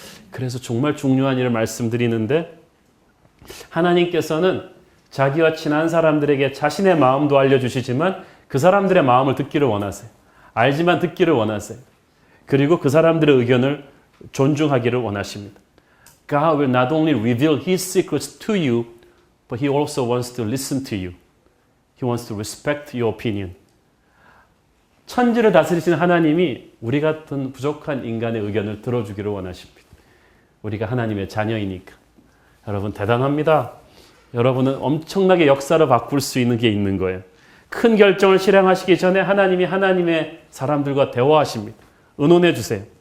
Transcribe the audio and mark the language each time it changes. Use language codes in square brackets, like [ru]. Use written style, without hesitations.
[ko] 그래서 정말 중요한 일을 말씀드리는데 하나님께서는 자기와 친한 사람들에게 자신의 마음도 알려주시지만 그 사람들의 마음을 듣기를 원하세요. 알지만 듣기를 원하세요. 그리고 그 사람들의 의견을 존중하기를 원하십니다. [en] God will not only reveal His secrets to you, but He also wants to listen to you. He wants to respect your opinion. [ko] 천지를 다스리시는 하나님이 우리 같은 부족한 인간의 의견을 들어주기를 원하십니다. 우리가 하나님의 자녀이니까. 여러분 대단합니다. 여러분은 엄청나게 역사를 바꿀 수 있는 게 있는 거예요. 큰 결정을 실행하시기 전에 하나님이 하나님의 사람들과 대화하십니다. 의논해 주세요.